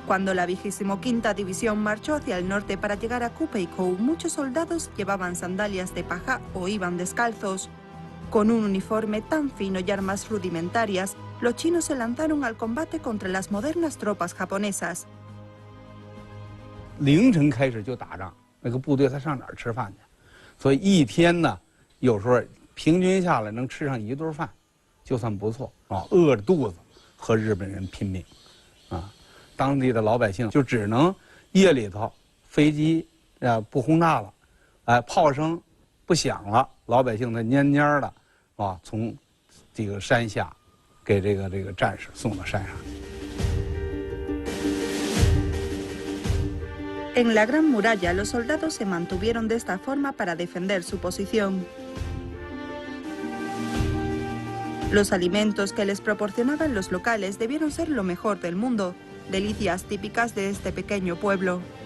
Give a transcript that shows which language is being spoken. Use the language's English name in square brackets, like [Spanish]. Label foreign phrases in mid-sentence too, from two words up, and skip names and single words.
[Spanish] Cuando la 25ª División marchó hacia el norte para llegar a Kupeikou, muchos soldados llevaban sandalias de paja o iban descalzos. Con un uniforme tan fino y armas rudimentarias, los chinos se lanzaron al combate contra las modernas tropas japonesas. [Chinese] 凌晨开始就打仗，那个部队他上哪儿吃饭去？所以一天呢，有时候平均下来能吃上1顿饭，就算不错啊。饿着肚子和日本人拼命，啊，当地的老百姓就只能夜里头飞机不轰炸了，炮声不响了，老百姓他蔫蔫的啊，从这个山下给这个战士送到山上。 [Spanish] En la Gran Muralla, los soldados se mantuvieron de esta forma para defender su posición. Los alimentos que les proporcionaban los locales debieron ser lo mejor del mundo, delicias típicas de este pequeño pueblo.